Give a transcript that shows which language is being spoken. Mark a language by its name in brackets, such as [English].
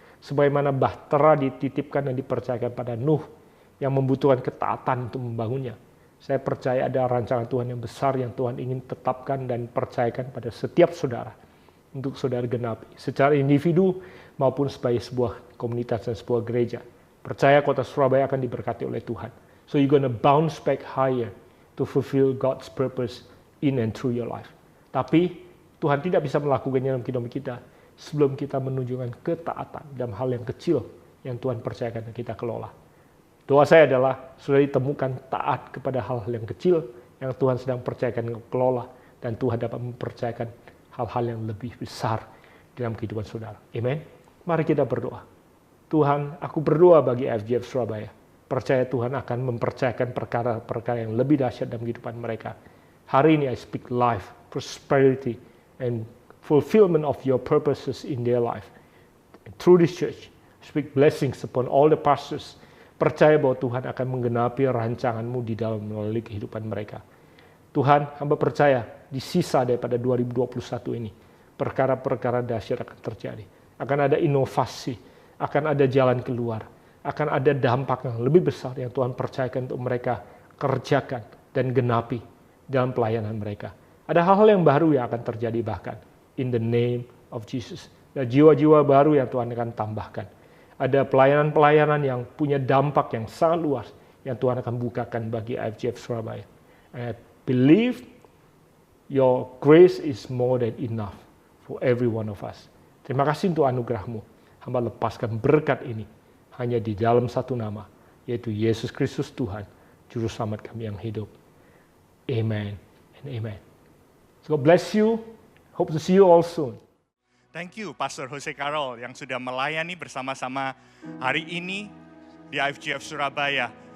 [Indonesian] Sebagaimana bahtera dititipkan dan dipercayakan pada Nuh yang membutuhkan ketaatan untuk membangunnya. Saya percaya ada rancangan Tuhan yang besar yang Tuhan ingin tetapkan dan percayakan pada setiap saudara. Untuk saudara genapi. Secara individu maupun sebagai sebuah komunitas dan sebuah gereja. Percaya kota Surabaya akan diberkati oleh Tuhan. [English] So you're gonna bounce back higher to fulfill God's purpose in and through your life. [Indonesian] Tapi Tuhan tidak bisa melakukannya dalam kehidupan kita sebelum kita menunjukkan ketaatan dalam hal yang kecil yang Tuhan percayakan dan kita kelola. Doa saya adalah saudara ditemukan taat kepada hal-hal yang kecil yang Tuhan sedang percayakan kelola, dan Tuhan dapat mempercayakan hal-hal yang lebih besar dalam kehidupan saudara. Amen. Mari kita berdoa. Tuhan, aku berdoa bagi FGF Surabaya. Percaya Tuhan akan mempercayakan perkara-perkara yang lebih dahsyat dalam kehidupan mereka. Hari ini [English] I speak life, prosperity, and fulfillment of your purposes in their life. And through this church, I speak blessings upon all the pastors. [Indonesian] Percaya bahwa Tuhan akan menggenapi rancangan-Mu di dalam melalui kehidupan mereka. Tuhan, hamba percaya di sisa daripada 2021 ini, perkara-perkara dahsyat akan terjadi. Akan ada inovasi, akan ada jalan keluar, akan ada dampak yang lebih besar yang Tuhan percayakan untuk mereka kerjakan dan genapi dalam pelayanan mereka. Ada hal-hal yang baru yang akan terjadi bahkan [English] in the name of Jesus. [Indonesian] Dan jiwa-jiwa baru yang Tuhan akan tambahkan. Ada pelayanan-pelayanan yang punya dampak yang sangat luas yang Tuhan akan bukakan bagi IFGF Surabaya. [English] And I believe your grace is more than enough for every one of us. [Indonesian] Terima kasih untuk anugerah-Mu. Hamba lepaskan berkat ini hanya di dalam satu nama, yaitu Yesus Kristus Tuhan, Juru Selamat kami yang hidup. [English] Amen and amen. So God bless you. Hope to see you all soon. Thank you [Indonesian] Pastor Jose Carol yang sudah melayani bersama-sama hari ini di IFGF Surabaya.